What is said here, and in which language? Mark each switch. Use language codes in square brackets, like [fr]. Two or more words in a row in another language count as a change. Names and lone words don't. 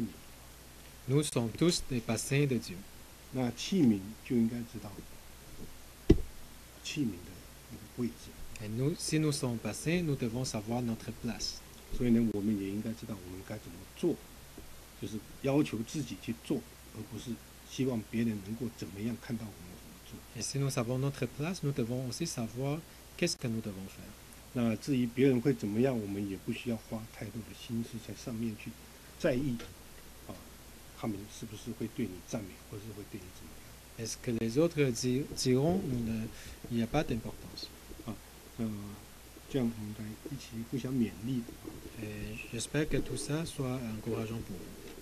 [fr] Nous sommes tous des bassins de Dieu. [zh] 那器皿就应该知道器皿的那个位置， [fr] Et nous, si nous sommes bassins, nous devons savoir notre place. [zh] 所以呢，我们也应该知道我们该怎么做，就是要求自己去做，而不是希望别人能够怎么样看到我们怎么做。 [fr] Et si nous savons notre place, nous devons aussi savoir qu'est-ce que nous devons faire. [zh] 那至于别人会怎么样，我们也不需要花太多的心思在上面去在意，他们是不是会对你赞美，或是会对你怎么样。 [fr] Est-ce que les autres diront, il n'y a pas d'importance. [zh] 这样我们来一起互相勉励。 [fr] Et j'espère que tout ça soit encourageant pour vous.